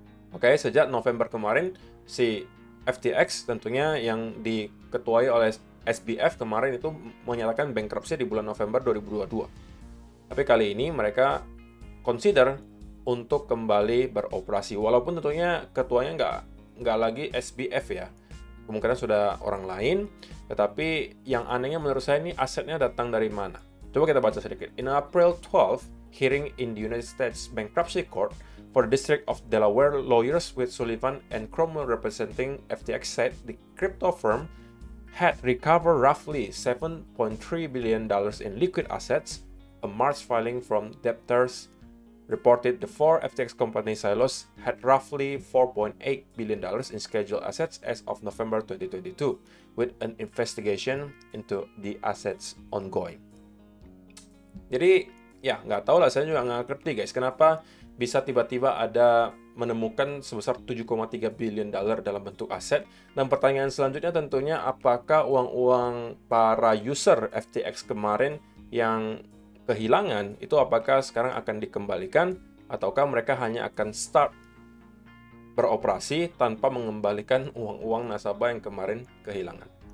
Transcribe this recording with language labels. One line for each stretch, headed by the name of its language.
Indonesian: Oke, sejak November kemarin, si FTX tentunya yang diketuai oleh SBF kemarin itu menyatakan bankruptcy di bulan November 2022. Tapi kali ini mereka consider untuk kembali beroperasi. Walaupun tentunya ketuanya nggak lagi SBF ya. Kemungkinan sudah orang lain. Tetapi yang anehnya menurut saya ini asetnya datang dari mana? Coba kita baca sedikit.
English: In April 12, hearing in the United States Bankruptcy Court for the District of Delaware, lawyers with Sullivan and Cromwell representing FTX said the crypto firm had recovered roughly $7.3 billion in liquid assets. A March filing from debtors reported the four FTX company silos had roughly $4.8 billion in scheduled assets as of November 2022, with an investigation into the assets ongoing.
Indonesian: Jadi, ya nggak tahu lah, saya juga nggak ngerti guys, kenapa bisa tiba-tiba ada menemukan sebesar 7,3 billion dollar dalam bentuk aset. Dan pertanyaan selanjutnya tentunya, apakah uang-uang para user FTX kemarin yang kehilangan itu apakah sekarang akan dikembalikan, ataukah mereka hanya akan start beroperasi tanpa mengembalikan uang-uang nasabah yang kemarin kehilangan.